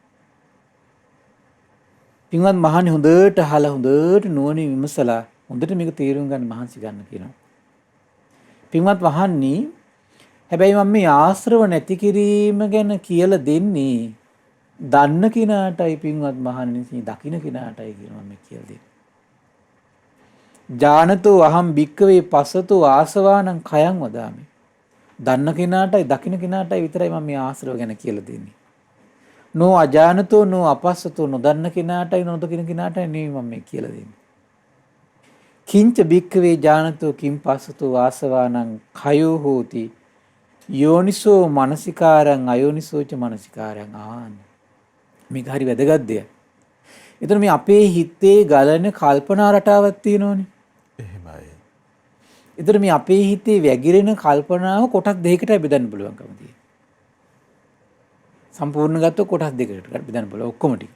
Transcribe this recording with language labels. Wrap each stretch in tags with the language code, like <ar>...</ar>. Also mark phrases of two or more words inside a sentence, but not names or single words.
<si>පින්වත් මහණනි හොඳට අහලා හොඳට නුවණින් විමසලා හොඳට මේක තේරුම් ගන්න මහන්සි ගන්න කියනවා. පින්වත් මහණනි හැබැයි මම මේ ආශ්‍රව නැති කිරීම ගැන කියලා දෙන්නේ දන්න කෙනාටයි පින්වත් මහණනි දකින්න කෙනාටයි කියනවා මම කියලා දෙන්නේ.</si> <pi>ජානතෝ අහම් භික්කවේ පසතෝ ආසවානං khයං වදාමි.</pi> <si>දන්න කෙනාටයි දකින්න කෙනාටයි විතරයි මම මේ ආශ්‍රව ගැන කියලා දෙන්නේ.</si> <pi>නෝ අජානතෝ නෝ අපස්සතෝ</pi> <si>නොදන්න කෙනාටයි නොදකින්න කෙනාටයි නෙවෙයි මම මේ කියලා දෙන්නේ.</si> <pi>කිංච භික්කවේ ජානතෝ කිං පස්සතෝ ආසවානං khයෝ හෝති යෝනිසෝ මනසිකාරං අයෝනිසෝච මනසිකාරං ආන.</pi> <si>මේක හරි වැදගත් දෙයක්. එතන මේ අපේ හිතේ ගලන කල්පනා රටාවක් තියෙනවනේ. එහෙමයි. එතන මේ අපේ හිතේ වැగిරෙන කල්පනාව කොටස් දෙකකට බෙදන්න පුළුවන්කම තියෙනවා. සම්පූර්ණ ගත්තොත් කොටස් දෙකකට බෙදන්න පුළුවන් ඔක්කොම ටික.</si>